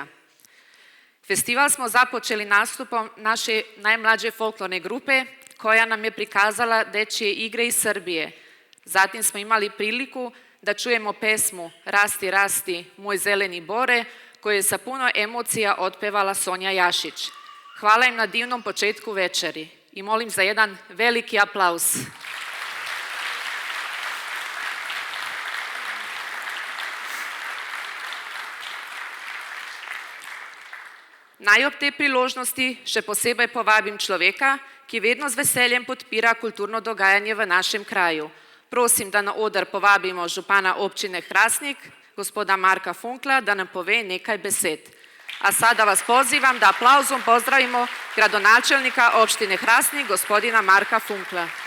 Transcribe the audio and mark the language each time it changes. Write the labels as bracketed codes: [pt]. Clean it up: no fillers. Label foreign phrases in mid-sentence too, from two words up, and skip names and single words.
[sr] Festival smo započeli nastupom naše najmlađe folklorne grupe koja nam je prikazala dečje igre iz Srbije. Zatim smo imali priliku da čujemo pesmu Rasti, rasti, moj zeleni bore koju je sa puno emocija otpevala Sonja Jašić. Hvala im na divnom početku večeri i molim za jedan veliki aplauz. [sl] Naj ob tej priložnosti še posebej povabim človeka, ki vedno z veseljem podpira kulturno dogajanje v našem kraju. Prosim, da na oder povabimo župana občine Hrastnik, gospoda Marka Funkla, da nam pove nekaj besed. [sr] A sada vas pozivam da aplauzom pozdravimo gradonačelnika opštine Hrastnik, gospodina Marka Funkla.